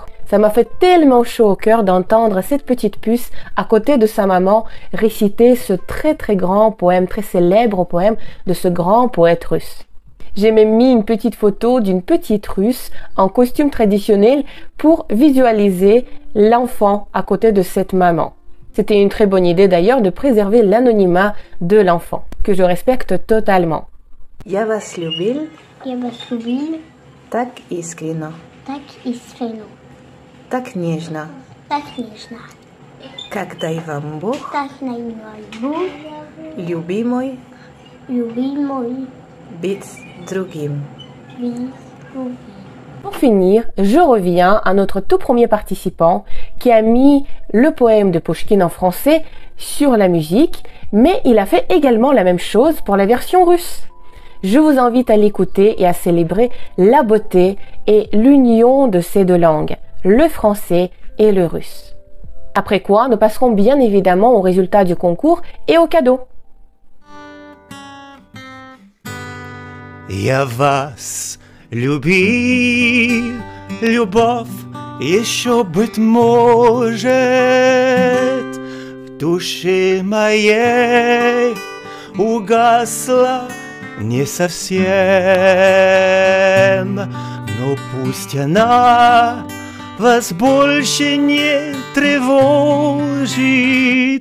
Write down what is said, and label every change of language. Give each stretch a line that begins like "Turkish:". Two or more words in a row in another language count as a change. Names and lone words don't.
French: Ça m'a fait tellement chaud au cœur d'entendre cette petite puce à côté de sa maman réciter ce très très grand poème, très célèbre poème de ce grand poète russe. J'ai même mis une petite photo d'une petite russe en costume traditionnel pour visualiser l'enfant à côté de cette maman. C'était une très bonne idée d'ailleurs de préserver l'anonymat de l'enfant, que je respecte totalement.
Russian: Я вас любил. Я вас любил. Так искренно. Так искренно. Так нежно. Так нежно. Как дай вам Бог. Так дай вам Бог. Любимый. Любимый. Быть другим. Быть другим.
French: Pour finir, je reviens à notre tout premier participant qui a mis le poème de Pouchkine en français sur la musique, mais il a fait également la même chose pour la version russe. Je vous invite à l'écouter et à célébrer la beauté et l'union de ces 2 langues, le français et le russe. Après quoi, nous passerons bien évidemment aux résultats du concours et aux cadeaux.
Russian: Я вас любил, любовь еще, быть может, в душе моей угасла не совсем, но пусть она вас больше не тревожит.